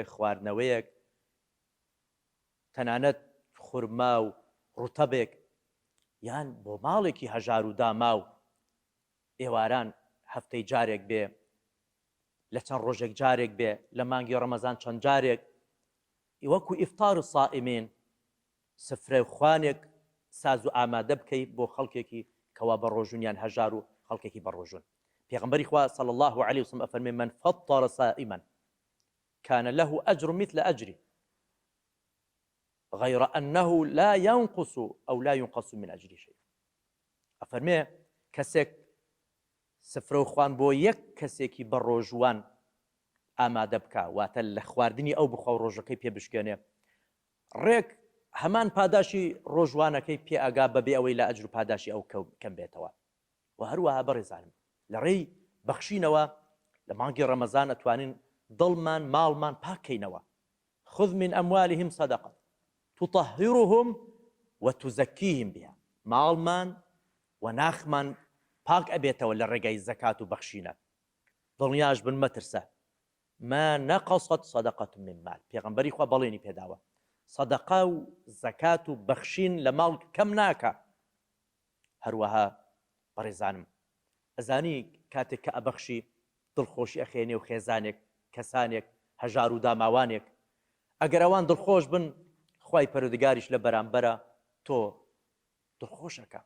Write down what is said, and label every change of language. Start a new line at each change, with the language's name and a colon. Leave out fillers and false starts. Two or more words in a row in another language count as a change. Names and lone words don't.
Central Kurdish: خواردنەوەیەک، تەنانەت خورما و ڕوتەبێک، یان بۆ ماڵێکی هەژار و داما و ئێواران هەفتەی جارێک بێ، لە چەند ڕۆژێک جارێک بێ، لە مانگی ڕەمەزان چەند جارێک، وەکو
Arabic: ئیفطار الصائمین
Central Kurdish: سفرە خوانێک ساز و ئامادە بکەی بۆ خەڵکێکی کەوا بە ڕۆژوونیان هەژار و خەڵکێکی بە ڕۆژوون. پێغەمبەری خوا
Arabic: صلی الله عليه وسلم ئەفەرمێ من فطر صائما كان له أجر مثل أجري غير أنه لا ينقص أو لا ينقص من أجر شيء.
Central Kurdish: ئەفەرمێ کەسێک سفرە خوان بۆ یەک کەسێکی بە ڕۆژوان ئامادە بکە، واتە لە خواردنی ئەو بخوا و ڕۆژەکەی پێ بشکێنێ، ڕێک هەمان پاداشی ڕۆژوانەکەی پێ ئاگا بەبێ ئەوەی لە ئەجر و پاداشی ئەو کەم بێتەوە. و هەروەها بەڕێزانم لە ڕێی بەخشینەوە لە مانگی ڕەمەزان ئەتوانین دڵمان ماڵمان پاکەینەوە.
Arabic: خذ من أموالهم صدقة تطهرهم وتزكيهم بها.
Central Kurdish: ماڵمان و ناخمان پاک ئەبێتەوە لە ڕێگەی زەکات و بەخشینە. دڵنیاش بن مەترسە
Arabic: ما نەقەسەت سەدەقەت من مال.
Central Kurdish: پێغەمبەری خوا بەڵێنی پێداوە سەدەقە و زەکات و بەخشین لە ماڵ کەم ناکە. هەروەها بەڕێزانم ئەزانی کاتێک کە ئەبەخشی دڵخۆشی ئەخێنێ و خێزانێک کەسانێک هەژار و داماوانێک ئەگەر ئەوان دڵخۆش بن خوای پەروەردگاریش لە بەرامبەرە تۆ دڵخۆشەکە.